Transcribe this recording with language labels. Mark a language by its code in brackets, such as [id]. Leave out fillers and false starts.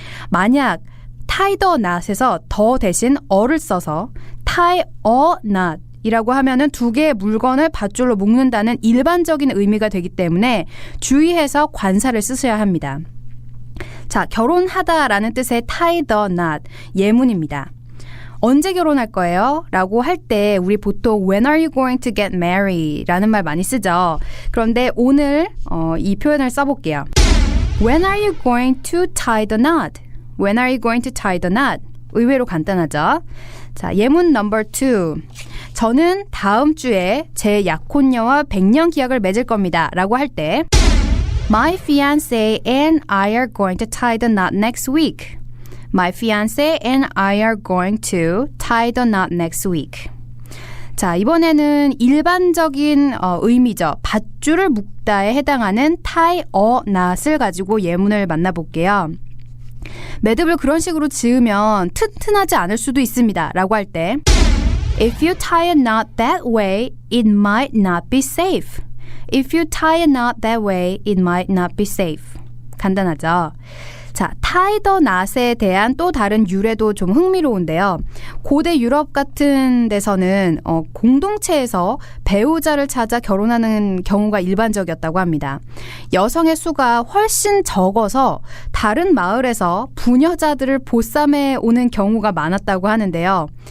[ko] 만약 tie the knot에서 더 대신 어를 써서 tie a knot 이라고 하면은 두 개의 물건을 밧줄로 묶는다는 일반적인 의미가 되기 때문에 주의해서 관사를 쓰셔야 합니다. 자, 결혼하다라는 뜻의 tie the knot, 예문입니다. 언제 결혼할 거예요? 라고 할 때 우리 보통 [en] When are you going to get married? [ko] 라는 말 많이 쓰죠. 그런데 오늘 이 표현을 써볼게요. [en] When are you going to tie the knot? When are you going to tie the knot? [ko] 의외로 간단하죠. 자, 예문 넘버 2. 저는 다음 주에 제 약혼녀와 100년 기약을 맺을 겁니다. 라고 할 때 [en] My fiancé and I are going to tie the knot next week. My fiancé and I are going to tie the knot next week. [ko] 자, 이번에는 일반적인 의미죠. 밧줄을 묶다에 해당하는 tie a knot을 가지고 예문을 만나볼게요. 매듭을 그런 식으로 지으면 튼튼하지 않을 수도 있습니다. 라고 할 때 [en] If you tie a knot that way, it might not be safe. If you tie a knot that way, it might not be safe. [ko] 간단하죠? 자, tie the knot에 대한 또 다른 유래도 좀 흥미로운데요. 고대 유럽 같은 데서는 공동체에서 배우자를 찾아 결혼하는 경우가 일반적이었다고 합니다. 여성의 수가 훨씬 적어서 다른 마을에서 부녀자들을 보쌈해 오는 경우가 많았다고 하는데요.